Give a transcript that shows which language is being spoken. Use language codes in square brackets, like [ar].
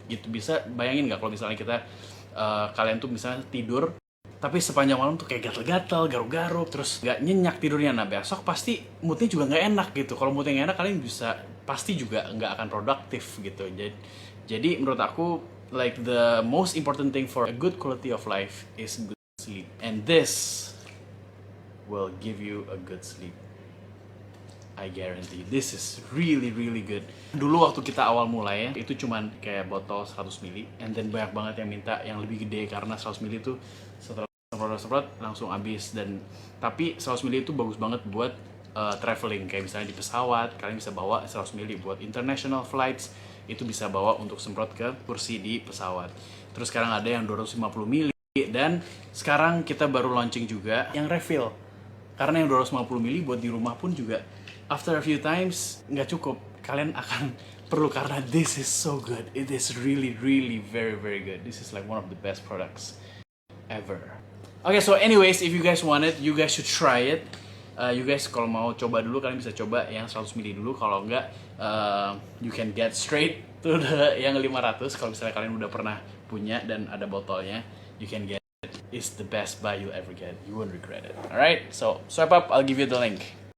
[id] Gitu, bisa bayangin nggak kalau misalnya kita kalian tuh misalnya tidur tapi sepanjang malam tuh kayak gatel-gatel, garuk-garuk, terus nggak nyenyak tidurnya. Nah besok pasti moodnya juga nggak enak gitu. Kalau moodnya nggak enak, kalian bisa pasti juga nggak akan produktif gitu. Jadi menurut aku [en] like the most important thing for a good quality of life is good sleep, and this will give you a good sleep. I guarantee. This is really really good. [id] Dulu waktu kita awal mulai ya, itu cuman kayak botol 100 ml, [en] and then [id] banyak banget yang minta yang lebih gede karena 100 ml itu setelah semprot langsung habis. Dan tapi 100 ml itu bagus banget buat traveling, kayak misalnya di pesawat kalian bisa bawa 100 ml. Buat international flights itu bisa bawa untuk semprot ke kursi di pesawat. Terus sekarang ada yang 250 ml, dan sekarang kita baru launching juga yang refill. Karena yang 250 ml buat di rumah pun juga [en] after a few times [id] nggak cukup, kalian akan perlu karena [en] this is so good. It is really really very very good. This is like one of the best products ever. Okay, so anyways, if you guys want it, you guys should try it. You guys [id] kalau mau coba dulu, kalian bisa coba yang 100 ml dulu. Kalau enggak, [en] you can get straight to the [id] yang 500. Kalau misalnya kalian udah pernah punya dan ada botolnya, [en] you can get it. It's the best buy you'll ever get. You won't regret it. Alright, so swipe up, I'll give you the link.